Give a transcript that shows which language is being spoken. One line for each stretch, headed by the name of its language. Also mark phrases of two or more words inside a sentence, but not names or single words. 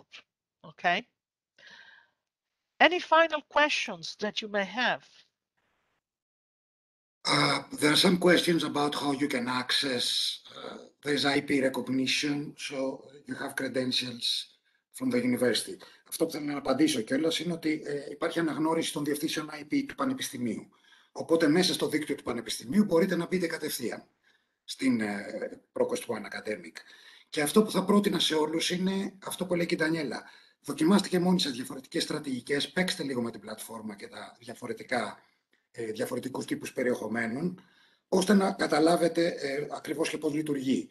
English: Okay? Any final questions that you may have? There are some questions about how you can access. There's IP recognition, so you have credentials from the university.
Greek: Αυτό που θέλω να απαντήσω κιόλας είναι ότι υπάρχει αναγνώριση των διευθύνσεων IP του Πανεπιστημίου. Οπότε μέσα στο δίκτυο του Πανεπιστημίου μπορείτε να μπείτε κατευθείαν στην ProQuest One Academic. Και αυτό που θα πρότεινα σε όλους είναι αυτό που λέει και η Ντανιέλα. Δοκιμάστε και μόνοι σας διαφορετικές στρατηγικές, παίξτε λίγο με την πλατφόρμα και τα διαφορετικούς τύπους περιεχομένων, ώστε να καταλάβετε ακριβώς και πώς λειτουργεί.